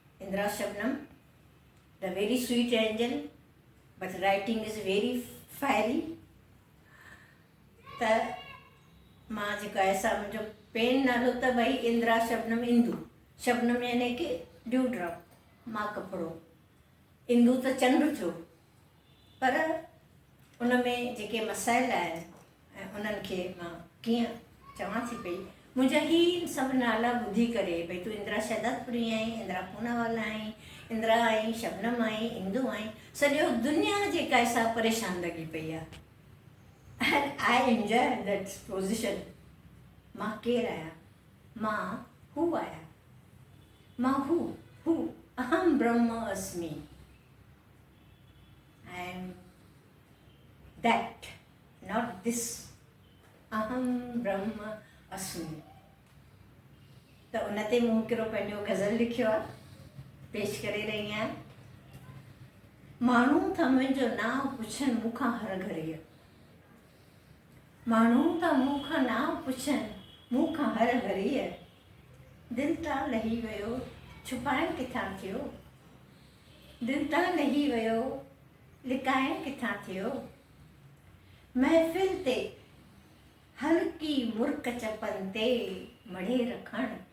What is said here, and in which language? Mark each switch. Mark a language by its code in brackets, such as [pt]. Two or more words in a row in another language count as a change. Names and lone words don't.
[en] Indra Shabnam, the very sweet angel, but writing is very fiery. [sd] त मां जेको ऐसा मुंहिंजो पेन नालो त भई इंदिरा शबनम इंदू, शबनम यानी कि [en] dew drop, [sd] मां कपिड़ो, इंदू त चंड थियो, पर उन में जेके मसाइल आहिनि ऐं उन्हनि खे मां कीअं चवां थी पई, मुंहिंजा ही सभु नाला ॿुधी करे भई तूं इंदिरा शहदादपुरी आहीं, इंदिरा पूनावाला आहीं, इंदिरा आहीं, शबनम आहीं, इंदू आहीं, सॼो दुनिया जेका आहे सा परेशान लॻी पई आहे. [en] And I enjoy that position. [sd] मां केरु आहियां, मां हू आहियां, मां हू [sa] अहम ब्रह्म अस्मि. [en] I am that, not this. [sa] अहम ब्रह्म अस्मि. [sd] त उन ते मूं हिकिड़ो पंहिंजो गज़ल लिखियो आहे, पेश करे रही आहियां. माण्हू त मुंहिंजो नाव पुछनि मूंखां हर घड़ीअ, माण्हू त मूंखां नाव पुछनि मूंखां हर घड़ीअ, दिलि तां लही वियो छुपाइण किथां थियो, दिलि तां लही वियो लिकाइण किथां थियो, महफ़िल ते हल्की मुर्क चपनि ते मढ़े रखणु,